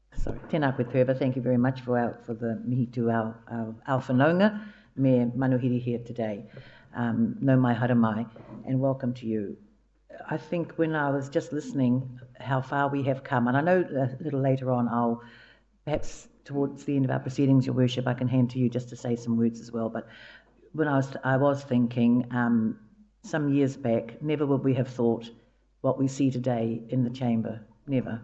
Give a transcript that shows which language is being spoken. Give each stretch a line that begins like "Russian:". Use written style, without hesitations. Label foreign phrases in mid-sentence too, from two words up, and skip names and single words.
Māori: sorry, tēnā koe Trevor,
English: thank you very much for the mihi to our whanaunga,
Māori: me manuhiri
English: here today.
Māori: No mai hara mai,
English: and welcome to you. I think when I was just listening how far we have come, and I know a little later on I'll, perhaps towards the end of our proceedings, Your Worship, I can hand to you just to say some words as well, but when I was thinking some years back, never would we have thought what we see today in the chamber, never.